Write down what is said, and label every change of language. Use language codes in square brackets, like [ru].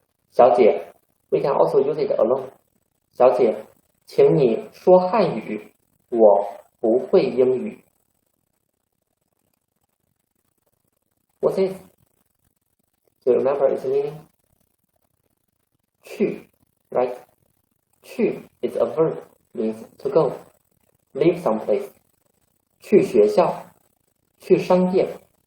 [en] 小姐 we can also use it alone. [zh] 小姐，请你说汉语，我不会英语。 [en] What is? Do you remember its meaning? 去 right? 去 is a verb, means to go. Leave someplace. [zh] 去学校，去商店。